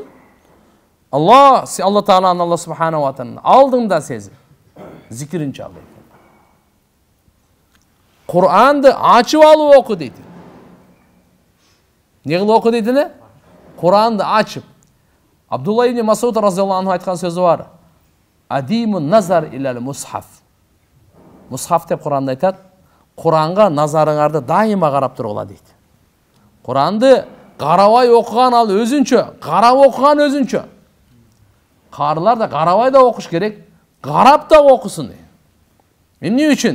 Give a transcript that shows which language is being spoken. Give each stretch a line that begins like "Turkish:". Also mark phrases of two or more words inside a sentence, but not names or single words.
Kyrgyz: Алла Тааланы, Алла Субхана ва Тааlanын алдыңда сезип, зикирин чал дейт. Куранды ачып алып оку дейт. Не кылып оку дейт эле? Куранды ачып. Абдулла ибн Масуд
Arabic: رضي الله عنه
Kyrgyz: айткан сөзү бар.
Arabic: أديموا النظر إلى المصحف.
Kyrgyz: Мусхаф деп Куранды айтат. Куранга назарыңарды дайыма карап тургула дейт. Куранды карабай окуган ал өзүнчө, карап окуган өзүнчө. Карылар да карабай да окуш керек, карап да окусун. Эмне үчүн?